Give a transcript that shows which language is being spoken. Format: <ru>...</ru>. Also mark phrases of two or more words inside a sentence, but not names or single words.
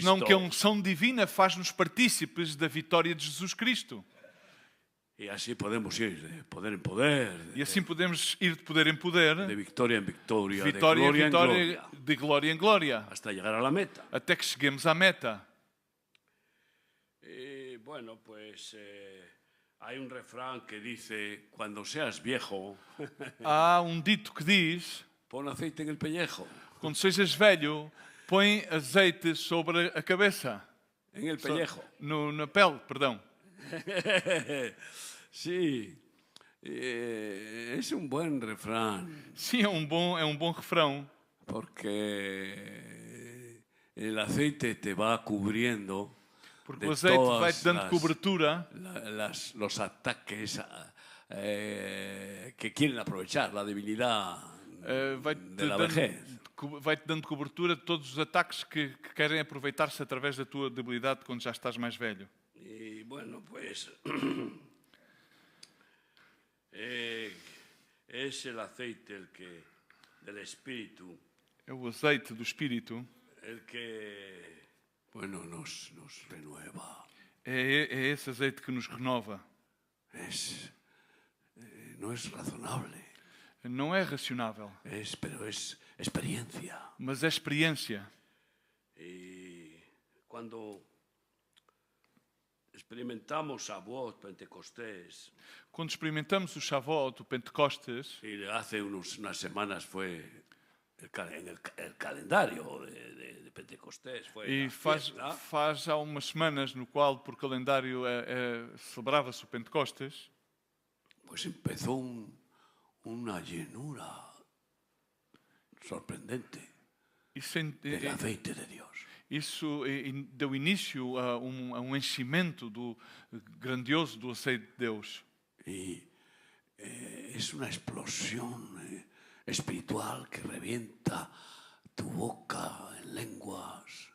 <pt>senão que a unção divina faz-nos partícipes da vitória de Jesus Cristo.</pt> <es>Y así podemos ir de poder en poder,</es> <pt>E assim podemos ir de poder em poder,</pt> <es>de victoria en victoria,</es> <pt>vitória de em</pt> <es>gloria en</es> <pt>vitória,</pt> <es>gloria,</es> <pt>de glória em glória,</pt> <es>hasta llegar a la meta.</es> <pt>até que cheguemos à meta.</pt> <es>Y bueno, pues hay un refrán que dice, cuando seas viejo,</es> <pt>Há um dito que diz:</pt> <es>pon aceite en el pellejo.</es> <pt>quando sejas velho, põe azeite sobre a cabeça.</pt> <es>En el pellejo.</es> <pt>Na pele, perdão.</pt> <es>Sí, es un buen refrán,</es> <pt>Sim, é um bom refrão,</pt> <es>porque el aceite te va cubriendo</es> <pt>porque</pt> <es>de</es> <pt>o azeite</pt> <es>todas</es> <pt>vai-te dando cobertura</pt> <es>los ataques que quieren aprovechar la debilidad de la vejez.</es> <pt>vai-te dando cobertura de todos os ataques que querem aproveitar-se através da tua debilidade quando já estás mais velho.</pt> <es>Y bueno, pues es el aceite del Espíritu,</es> <pt>É o azeite do Espírito,</pt> <es>el que bueno, nos renueva.</es> <pt>é esse azeite que nos renova.</pt> <es>No es razonable,</es> <pt>Não é racionável,</pt> <es>pero es experiencia.</es> <pt>mas é experiência.</pt> <es>Y cuando experimentamos Shavuot, Pentecostés,</es> <pt>Quando experimentamos o Shavuot, o Pentecostes,</pt> <es>y hace unas semanas fue en el calendario de Pentecostés, fue</es> <pt>e</pt> <es>la fiesta,</es> <pt>faz há umas semanas no qual, por calendário, celebrava-se o Pentecostes,</pt> <es>pues empezó una llenura sorprendente del aceite de Dios.</es> <pt>Isso deu início a um enchimento grandioso do azeite de Deus.</pt> <es>Y es una explosión espiritual que revienta tu boca en lenguas.</es>